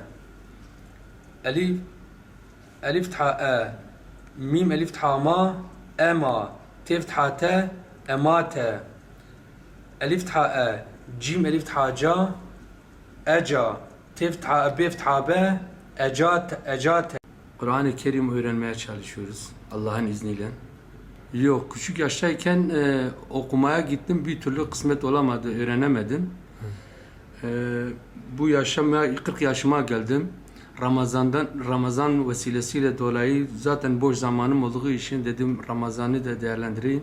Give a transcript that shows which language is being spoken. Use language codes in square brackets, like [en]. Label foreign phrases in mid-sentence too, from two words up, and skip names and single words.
[ar] ألف فتحة أ ميم ألف فتحة ما أما تي فتحة تا أمات ألف فتحة أ جيم ألف فتحة جا أجا تي فتحة ب فتحة ب أجات [tr] Kur'an-ı Kerim öğrenmeye çalışıyoruz Allah'ın izniyle. Yok, küçük yaştayken okumaya gittim, bir türlü kısmet olamadı, öğrenemedim. Bu yaşama 40 yaşıma geldim. Ramazan vesilesiyle dolayı zaten boş zamanım olduğu için dedim Ramazan'ı da değerlendireyim.